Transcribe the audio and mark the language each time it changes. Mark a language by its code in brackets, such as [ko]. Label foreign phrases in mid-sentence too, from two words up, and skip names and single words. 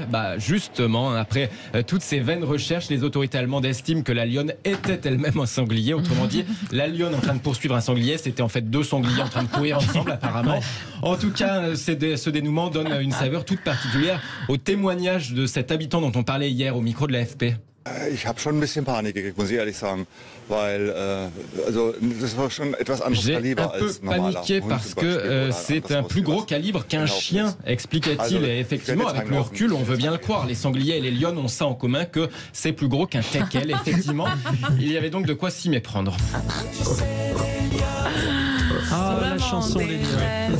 [fr] Justement, après toutes ces vaines recherches, les autorités allemandes estiment que la lionne était elle-même un sanglier. Autrement dit, la lionne en train de poursuivre un sanglier, c'était en fait deux sangliers en train de courir ensemble apparemment. En tout cas, ce dénouement donne une saveur toute particulière au témoignage de cet habitant dont on parlait hier au micro de l'AFP. [de] Ich habe schon ein bisschen Panik gekriegt, muss ich ehrlich sagen, weil das war schon etwas anderes Kaliber als normaler. [fr] J'ai un peu paniqué parce que c'est un plus gros calibre qu'un chien, expliquait-il. Et effectivement, avec le recul, on veut bien le croire. Les sangliers et les lionnes ont ça en commun que c'est plus gros qu'un teckel. Effectivement, il y avait donc de quoi s'y méprendre. La chanson, les lions.